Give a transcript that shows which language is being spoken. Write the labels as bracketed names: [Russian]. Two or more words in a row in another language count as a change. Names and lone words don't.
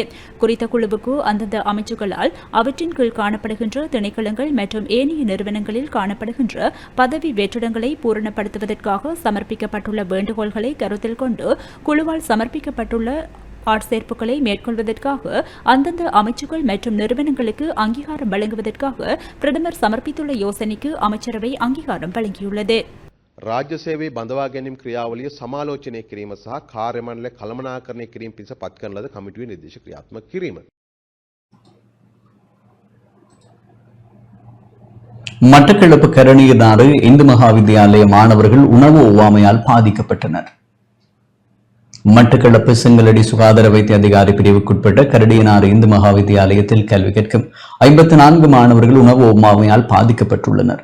[Tamil] குறித்த குழுவுக்கு அந்தந்த அமைச்சுகளால் அவற்றின் கீழ் காணப்படுகின்ற திணைக்களங்கள் மற்றும் ஏனைய நிறுவனங்களில் காணப்படுகின்ற பதவி வெற்றிடங்களை பூரணப்படுத்துவதற்காக சமர்ப்பிக்கப்பட்டுள்ள வேண்டுகோள்களை கருத்தில் கொண்டு குழுவால் சமர்ப்பிக்கப்பட்டுள்ள ஆட்சேர்ப்புகளை மேற்கொள்வதற்காக அந்தந்த அமைச்சுகள் மற்றும் நிறுவனங்களுக்கு அங்கீகாரம் வழங்குவதற்காக பிரதமர் சமர்ப்பித்துள்ள யோசனைக்கு அமைச்சரவை அங்கீகாரம் வழங்கியுள்ளது. [Sinhala] රාජ්‍ය සේවයේ බඳවා ගැනීම ක්‍රියාවලිය සමාලෝචනය කිරීම සහ කාර්ය මණ්ඩලය කළමනාකරණය කිරීම පිණිස පත් කරන ලද කමිටුවේ නිර්දේශ ක්‍රියාත්මක කිරීම. [Tamil] மட்டக்களப்பு கரணியனாறு இந்து மகாவித்தியாலய மாணவர்கள் உணவு ஒவ்வாமையால் பாதிக்கப்பட்டனர். மட்டக்களப்பு செங்கலடி சுகாதார வைத்திய அதிகாரி பிரிவுக்குட்பட்ட கரடியனாறு இந்து மகாவித்தியாலயத்தில் கல்வி கற்கும் 54 மாணவர்கள் உணவு ஒவ்வாமையால் பாதிக்கப்பட்டுள்ளனர்.